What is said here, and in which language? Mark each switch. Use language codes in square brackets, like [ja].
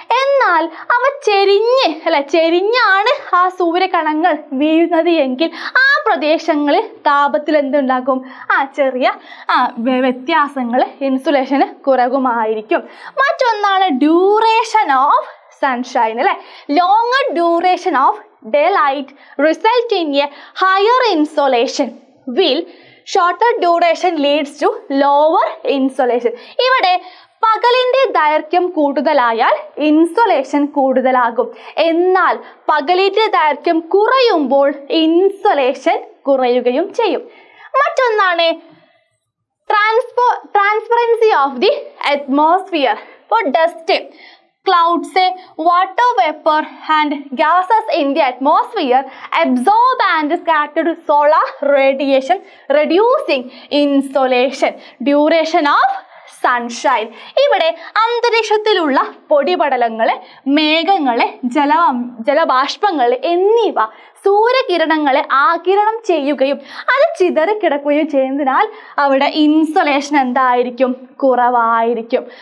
[ml] എന്നാൽ അവ ചെരിഞ്ഞാണ് ആ സൂര്യകണങ്ങൾ വീഴുന്നത് എങ്കിൽ ആ പ്രദേശങ്ങളിൽ താപത്തിൽ എന്തുണ്ടാകും, ചെറിയ വ്യത്യാസങ്ങൾ, ഇൻസുലേഷന് കുറവുമായിരിക്കും. മറ്റൊന്നാണ് ഡ്യൂറേഷൻ ഓഫ് സൺഷൈൻ അല്ലേ. [en] Longer duration of daylight result in a higher insolation while shorter duration leads to lower insolation. [ml] ഇവിടെ പകലിൻ്റെ ദൈർഘ്യം കൂടുതലായാൽ ഇൻസൊലേഷൻ കൂടുതലാകും. എന്നാൽ പകലിൻ്റെ ദൈർഘ്യം കുറയുമ്പോൾ ഇൻസൊലേഷൻ കുറയുകയും ചെയ്യും. മറ്റൊന്നാണ് ട്രാൻസ്പെറൻസി ഓഫ് ദി അറ്റ്മോസ്ഫിയർ. [en] ഇപ്പോൾ dust, clouds, water vapor and gases in the atmosphere absorb and scatter solar radiation, reducing insolation. Duration of sunshine. [ml] ഇവിടെ അന്തരീക്ഷത്തിലുള്ള പൊടിപടലങ്ങൾ, മേഘങ്ങൾ, ജലബാഷ്പങ്ങൾ എന്നിവ സൂര്യകിരണങ്ങളെ ആഗിരണം ചെയ്യുകയും അത് ചിതറിക്കിടക്കുകയും ചെയ്യുന്നതിനാൽ അവിടെ ഇൻസൊലേഷൻ എന്തായിരിക്കും, കുറവായിരിക്കും.